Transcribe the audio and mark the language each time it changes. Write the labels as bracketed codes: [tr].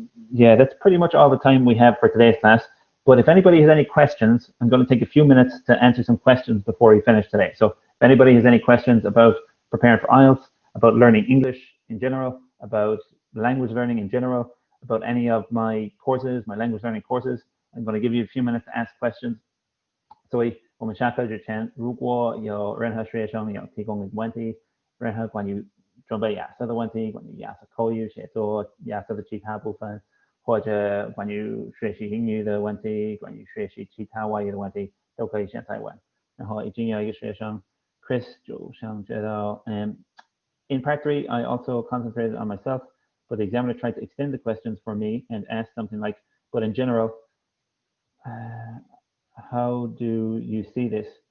[en] Yeah, that's pretty much all the time we have for today's class. But if anybody has any questions, I'm going to take a few minutes to answer some questions before we finish today. So if anybody has any questions about preparing for IELTS, about learning English in general, about language learning in general, about any of my courses, my language learning courses, I'm going to give you a few minutes to ask questions. So [zh] 我们下课之前，如果有任何学生有提供的问题，任何关于准备雅思的问题，关于雅思口语写作、雅思的其他部分，或者关于学习英语的问题，关于学习其他外语的问题，都可以现在问。然后已经有一个学生 Chris 就想知道， [en] in part 3, I also concentrated on myself, but the examiner tried to extend the questions for me and asked something like, but in general, how do you see this?